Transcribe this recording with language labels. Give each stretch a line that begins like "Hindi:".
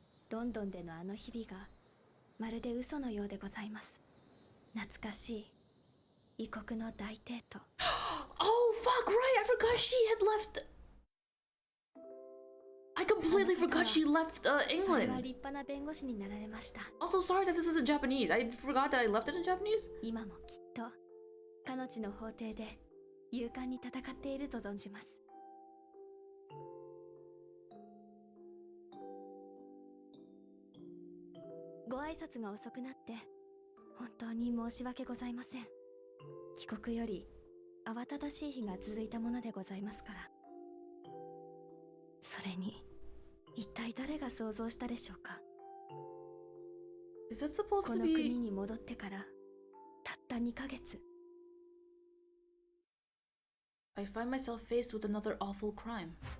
Japanese: ロンドンでのあの日々がまるで嘘のようでございます。懐かしい異国の大帝都。
English: Oh fuck, right! I forgot she had left. I completely forgot she left England.
Japanese: 立派な弁護士になられました。
English: Also, sorry that this is in Japanese. I forgot that I left it in Japanese.
Japanese: 今もきっと彼女の法廷で勇敢に戦っていると存じます。ご挨拶が遅くなって本当に申し訳ございません。帰国より慌ただしい日が続いたものでございますから。それに一体誰が想像したでしょうか。
English: Is that supposed
Japanese: こ
English: to
Japanese: の
English: be...
Japanese: 国に戻ってからたった2ヶ月。
English: I find myself faced with another awful crime.